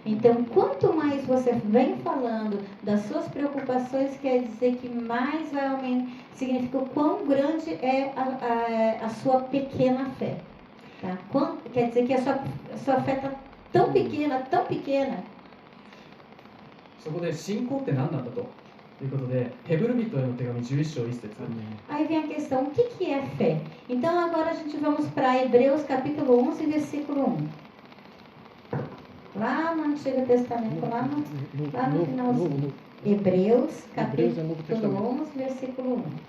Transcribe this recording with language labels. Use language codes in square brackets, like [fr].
[pt] Então, quanto mais você vem falando das suas preocupações, quer dizer que mais vai aumentar, significa o quão grande é a sua pequena fé. Tá? Quer dizer que a sua fé está tão pequena, tão pequena. [ja] そこで信仰って何なんだということで、ヘブル人への手紙11章1節。 [pt] Aí vem a questão, o que é fé? Então agora a gente vamos para Hebreus capítulo 11, versículo 1. Lá no Antigo Testamento, lá no finalzinho. Hebreus capítulo 11, versículo 1.